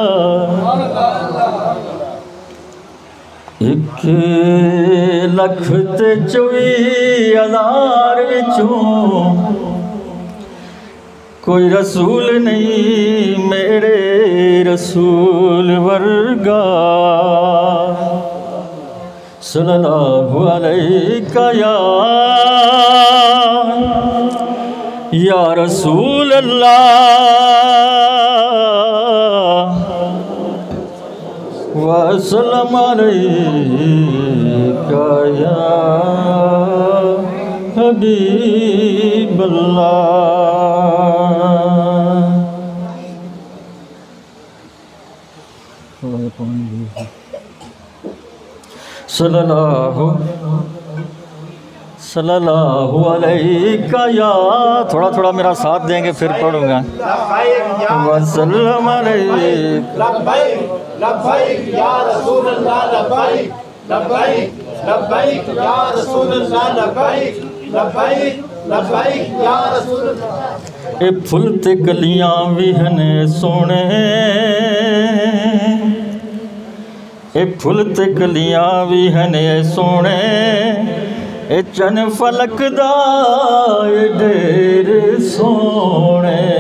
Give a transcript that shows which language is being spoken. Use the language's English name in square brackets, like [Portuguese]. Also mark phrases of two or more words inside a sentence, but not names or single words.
[Punjabi] 1,24,000 وچوں کوئی رسول نہیں میرے رسول ورگا. [Arabic] صلى الله عليك يا رسول الله وسلم عليك يا حبيب الله. صلى الله عليك يا [Urdu] تھوڑا تھوڑا میرا ساتھ دیں گے پھر پڑھوں گا. [Arabic] وسلم عليك لبيك لبيك يا رسول الله لبيك لبيك لبيك يا رسول الله، لبيك لبيك لبيك يا رسول الله. [Punjabi] اے پھل تے کلیاں بھی ہن سوہنے، اے پھل تے کلیاں بھی ہن سوہنے، اے چن فلک دا ڈھیر سوہنے,